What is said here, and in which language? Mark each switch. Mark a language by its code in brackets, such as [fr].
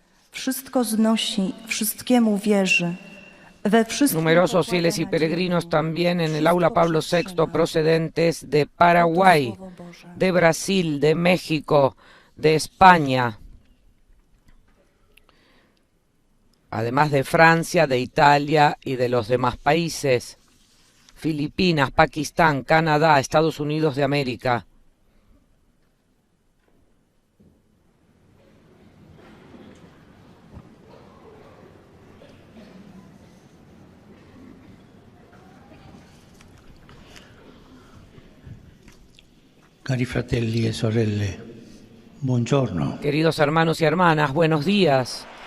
[pl] Wszystko znosi, wszystkiemu wierzy. [es] Numerosos fieles y peregrinos también en el aula Pablo VI procedentes de Paraguay, de Brasil, de México, de España, además de Francia, de Italia y de los demás países, Filipinas, Pakistán, Canadá, Estados Unidos de América. [it] Cari fratelli e sorelle, buongiorno. [es] Queridos hermanos y hermanas, buenos días.